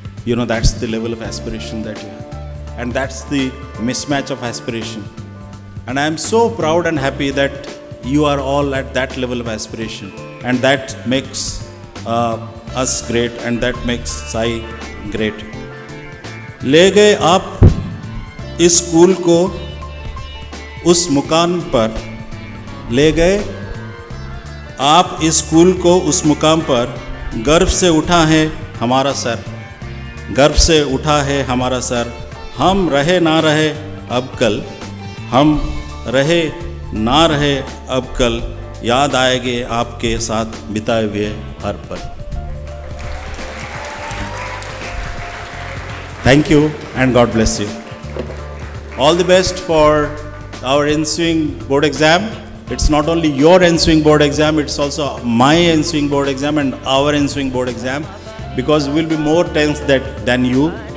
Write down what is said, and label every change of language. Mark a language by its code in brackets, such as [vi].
[en] That's the level of aspiration that you have. And that's the mismatch of aspiration. And I am so proud and happy that you are all at that level of aspiration. And that makes us great, and that makes Sai great. [hi] ले गए आप इस school को उस मुकाम पर. ले गए आप इस स्कूल को उस मुकाम पर. गर्व से उठा है हमारा सर. गर्व से उठा है हमारा सर. हम रहे ना रहे अब कल. हम रहे ना रहे अब कल. याद आएंगे आपके साथ बिताए हुए हर पल. [en] Thank you and God bless you. All the best for our ensuing board exam. It's not only your ensuing board exam, it's also my ensuing board exam and our ensuing board exam, because we'll be more tense than you.